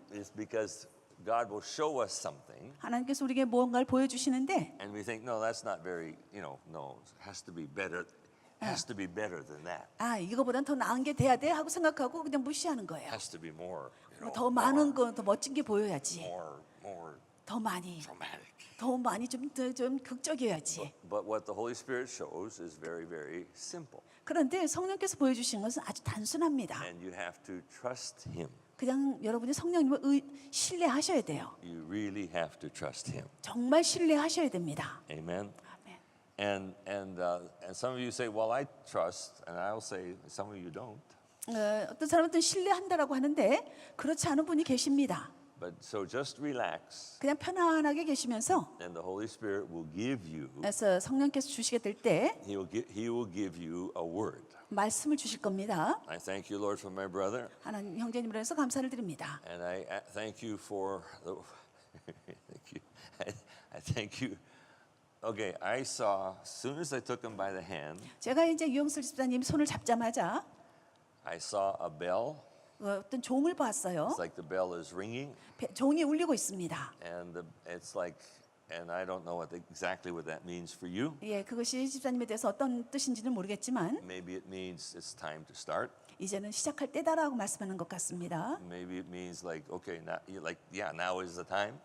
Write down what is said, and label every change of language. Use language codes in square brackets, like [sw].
[en] is because God will show us something, [ko] 하나님께서 우리에게 무언가를 보여주시는데 [en] and we think, no, that's not very. No, it has to be better. Has to be better than that. [ko] 이거보단 더 나은 게 돼야 돼 하고 생각하고 그냥 무시하는 거예요. [en] Has to be more. [ko] 더 많은 거, 더 멋진 게 보여야지. [en] More [ko] 더 많이, [en] dramatic. [ko] 더 많이 좀 극적이어야지. [en] But what the Holy Spirit shows is very, very simple, [ko] 그런데 성령께서 보여주신 것은 아주 단순합니다. [en] and you have to trust Him. [ko] 그냥 여러분이 성령님을 신뢰하셔야 돼요. [en] You really have to trust Him. [ko] 정말 신뢰하셔야 됩니다. [en] Amen. [ko] 아멘. [en] And some of you say, well, I trust, and I'll say, some of you don't. [ko] 어떤 사람은 신뢰한다라고 하는데 그렇지 않은 분이 계십니다. [en] But so just relax, [ko] 그냥 편안하게 계시면서 [en] and the Holy Spirit will give you. [ko] 그래서 성령께서 주시게 될 때 [en] He will give you a word. [ko] 말씀을 주실 겁니다. [en] I thank you, Lord, for my brother, [ko] 하나님 형제님으로 해서 감사를 드립니다. [en] and I thank you for the. Thank you. I thank you. Okay, I saw as soon as I took him by the hand, [ko] 제가 이제 유영슬 집사님 손을 잡자마자 [en] I saw a bell. [ko] 어떤 종을 봤어요. [en] It's like the bell is ringing, [ko] 종이 울리고 있습니다. [en] and it's like, and I don't know exactly what that means for you. [ko] 예, 그것이 집사님에 대해서 어떤 뜻인지는 모르겠지만 [en] Maybe it means it's time to start. [ko] 이제는 시작할 때다라고 말씀하는 것 같습니다. [en] Maybe it means like, okay, now, now is the time.